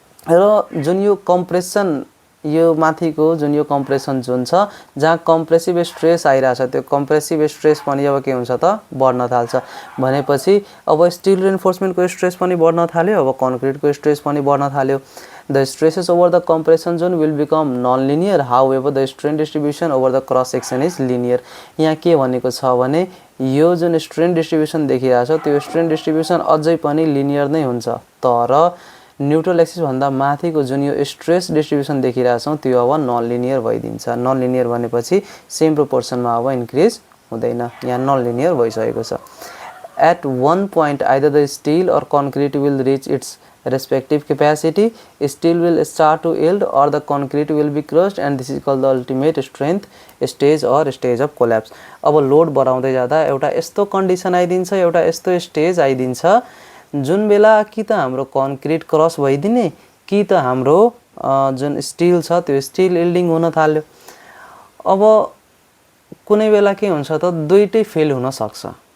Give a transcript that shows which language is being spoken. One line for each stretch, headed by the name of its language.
Nepali: र जुन यो कम्प्रेसन, यो माथिको जुन यो कम्प्रेसन जोन छ जहाँ कम्प्रेसिभ स्ट्रेस आइरहेछ, त्यो कम्प्रेसिभ स्ट्रेस पनि अब के हुन्छ त, बढ्न थाल्छ। भनेपछि अब स्टिल रेन्फोर्समेन्टको स्ट्रेस पनि बढ्न थाल्यो, अब कन्क्रिटको स्ट्रेस पनि बढ्न थाल्यो।
English: The stresses over the compression zone will become non linear, however the strain distribution over the cross section is linear.
Nepali: यहाँ के भनेको छ भने यो जुन स्ट्रेन डिस्ट्रिब्युसन देखिरहेछ त्यो स्ट्रेन डिस्ट्रिब्युसन अझै पनि लिनियर नै हुन्छ, तर न्युट्रल एक्सिस भन्दा माथिको जुन यो स्ट्रेस डिस्ट्रिब्युसन देखिरहेछौँ त्यो अब नन लिनियर भइदिन्छ। नन लिनियर भनेपछि सेम प्रोपोर्सनमा अब इन्क्रिज हुँदैन, यहाँ नन लिनियर भइसकेको छ।
English: At one point either the steel or concrete will reach its respective capacity, steel will start to yield or the concrete will be crushed and this is called the ultimate strength stage or stage of collapse.
Nepali: अब load बढाउँदै जाँदा एउटा यस्तो condition आइदिन्छ, एउटा यस्तो stage आइदिन्छ जुन बेला कि त हाम्रो कन्क्रिट क्रस भइदिने कि त हाम्रो जुन स्टिल छ त्यो स्टिल यिल्डिङ हुन थाल्यो। अब कुनै बेला के हुन्छ त, दुईटै फेल हुन सक्छ।